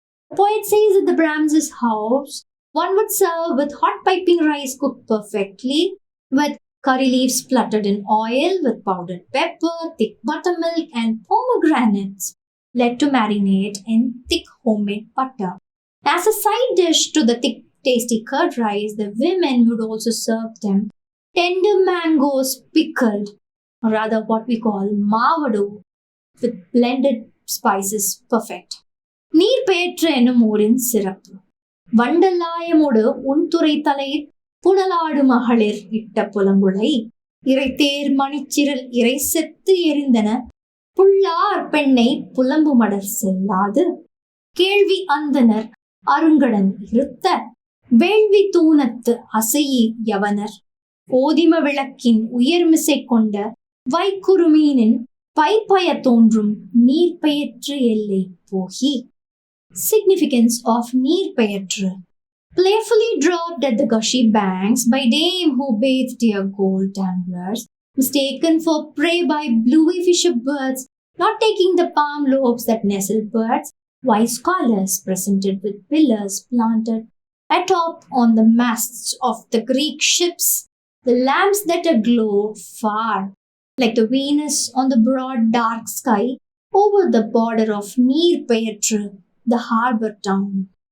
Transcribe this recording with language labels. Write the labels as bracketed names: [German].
[English] The poet says that the Brahmins' house one would serve with hot piping rice cooked perfectly, with curry leaves spluttered in oil, with powdered pepper, thick buttermilk, and pomegranates led to marinate in thick homemade butter. As a side dish to the thick, tasty curd rice, the women would also serve them tender mangoes pickled, or rather what we call mavadu, with blended spices perfect. [Tamil] நீர் பெயற்ற என்னும் ஊரின் சிறப்பு வண்டலாயமோடு உன்துறை தலையில் புனலாடு மகளிர் இட்ட புலங்குழை இறைத்தேர் மணிச்சிரல் இறை செத்து எரிந்தன புல்லார் பெண்ணை புலம்பு மடர் செல்லாது கேள்வி அந்தனர் அருங்கடன் இருத்த வேள்வி தூணத்து அசையி யவனர் ஓதிம விளக்கின் உயர்மிசை கொண்ட வைக்குறுமீனின் பைப்பய தோன்றும் நீர் பெயற்று எல்லை போகி. [English] Significance of நீர் பெயற்று. Playfully dropped at the gushy banks by dame who bathed dear gold danglers, mistaken for prey by bluey fisher birds, not taking the palm lobes that nestle birds, wise scholars presented with pillars planted atop on the masts of the Greek ships, the lamps that aglow far, like the Venus on the broad dark sky, over the border of Neer Payatru, the harbour town.